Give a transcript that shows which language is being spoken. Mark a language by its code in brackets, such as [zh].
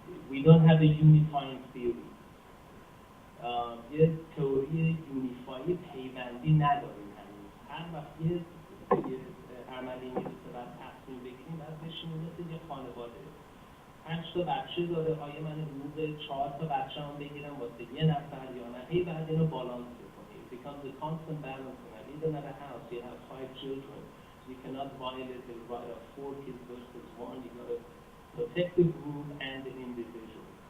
[en] We don't have a unifying theory. [fa] یه تئوری یونیفایی پیوندی نداریم هنوز. هر وقت یه عملی میرسه و تصمیم بگیریم باید بشینیم مثل یه خانواده. 5 تا بچه داره، آیا من حقوق 4 تا بچه هم بگیرم واسه یه نفر یا نه؟ هی بعد اینو بالانس بکنیم. [en] It becomes a constant balance. Even at a house, you have 5 children. You cannot violate the right of 4 kids versus 1. You got to protect the group and the individual.